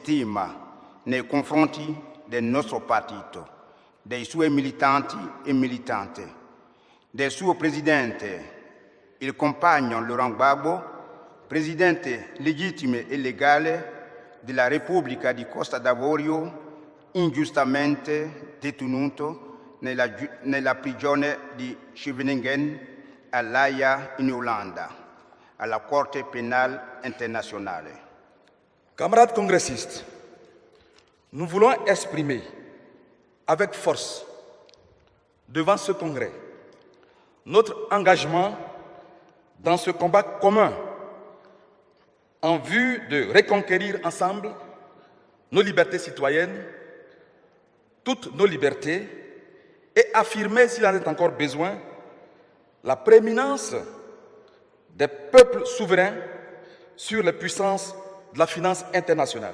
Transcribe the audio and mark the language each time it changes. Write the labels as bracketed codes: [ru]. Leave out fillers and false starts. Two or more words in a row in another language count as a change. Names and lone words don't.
[it] stima nei confronti del nostro partito, dei suoi militanti e militanti, del suo presidente, il compagno Laurent Gbagbo, presidente legittimo e legale della Repubblica di Costa d'Avorio, ingiustamente detenuto nella prigione di Scheveningen all'Haia in Olanda, alla Corte pénale internationale. [fr] Camarades congressistes, nous voulons exprimer avec force devant ce congrès notre engagement dans ce combat commun en vue de reconquérir ensemble nos libertés citoyennes, toutes nos libertés, et affirmer, s'il en est encore besoin, la prééminence des peuples souverains sur les puissances de la finance internationale.